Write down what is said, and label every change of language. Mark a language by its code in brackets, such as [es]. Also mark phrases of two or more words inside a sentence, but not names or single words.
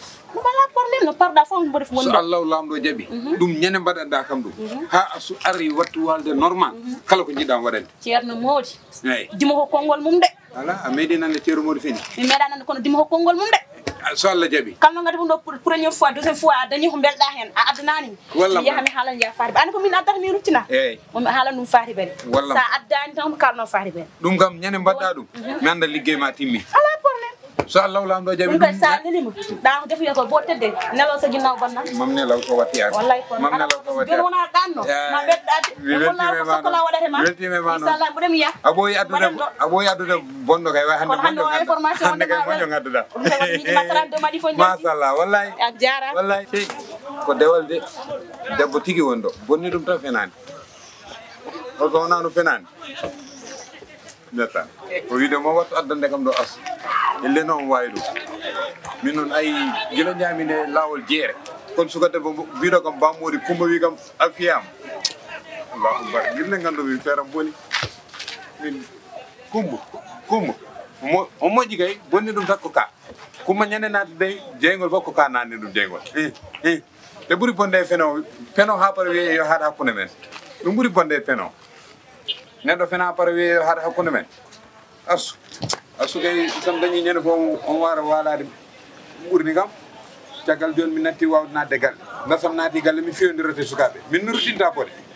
[ff] ɗum ala probléme no parɗa fof mboɗi fo woni so Allah lamɗo jaaɓi ɗum ñande mbaɗanɗa kam ɗum ha asu ari wattu walde normal kala ko jiɗɗa waɗande Thierno Mody dimo ko konngol mum de ala a meeɗi nande Thierno Mody fini mi meeɗa nande kono dimo ko konngol mum de so Allah jaaɓi kam no gadi ɗum ɗo [fr] premiére fois deuxième fois [ff] a dañi ko belɗa hen a addanani mi yaha mi haalan ya faati ɓe andi ko min addata min ruttina momi haalan ɗum faati bene sa addani tan ko kalno faati bene ɗum kam ñande mbaɗɗa ɗum mi anda liggey ma timmi ala probléme so Allah lamɗo jaaɓi ɗum kay sa nelima ɗa ko defuye ko bo tedde nelaw so ginnaw bonna mam nelaw ko watti ar wallahi ko mam nelaw ko watti joni wona ɗanno ma ɓeddade wallaahi ko sokola waɗate ma inchallah mboɗo mi yaha aboyi addude bonɗo kay way hande hande o information hande kay moƴo gadduɗa machallah wallahi a jara wallahi ko dewal de debbo tigui won ɗo bonni ɗum tan fenani holko wonano fenani netta o wiide mo wattu addande kam ɗo as elle noon wawi ɗum min noon ayi guila ñamine lawol jeere kono suka debbo mbiɗo kam bammodi Coumba wi kam a fiyama [ar] allahu akbar [ff] guille gandumin feeram boni min Coumba o moƴƴi kay bonni ɗum takko ka Coumba ñande naati dey jeygol fof ko ka nanni ɗum jeygol te ɓuuri bonde e feno ha para wiye yo haɗa hakkude men ɗum ɓuuri bonde e feno neɗɗo fena para wiye yo haɗa hakkude men asu kay sam dañi ñande fof on wara walade ɓurni kam caggal joni mi natti wawde nadde galle dasam naati galle mi fewdirete sukaɓe min no rutinta bode